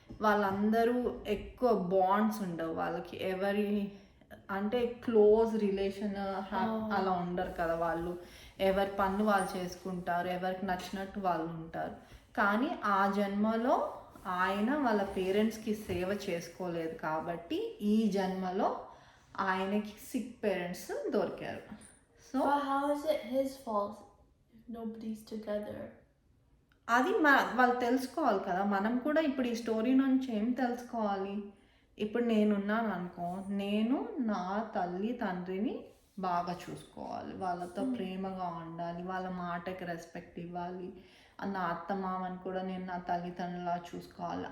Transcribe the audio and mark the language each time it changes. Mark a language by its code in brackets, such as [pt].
[te] వాళ్ళందరూ ఎక్కువ బాండ్స్ ఉండవు వాళ్ళకి, ఎవరి అంటే క్లోజ్ రిలేషన్ అలా ఉండరు కదా, వాళ్ళు ఎవరి పనులు వాళ్ళు చేసుకుంటారు, ఎవరికి నచ్చినట్టు వాళ్ళు ఉంటారు. కానీ ఆ జన్మలో ఆయన వాళ్ళ పేరెంట్స్కి సేవ చేసుకోలేదు కాబట్టి ఈ జన్మలో ఆయనకి సిక్ పేరెంట్స్ దొరికారు. So [en] But how is it his fault if nobody's together? [te] అది వాళ్ళు తెలుసుకోవాలి కదా. మనం కూడా ఇప్పుడు ఈ స్టోరీ నుంచి ఏం తెలుసుకోవాలి, ఇప్పుడు నేనున్నాను అనుకో, నేను నా తల్లి తండ్రిని బాగా చూసుకోవాలి, వాళ్ళతో ప్రేమగా ఉండాలి, వాళ్ళ మాటకి రెస్పెక్ట్ ఇవ్వాలి, నా అత్త మామని కూడా నేను నా తల్లిదండ్రులా చూసుకోవాలి.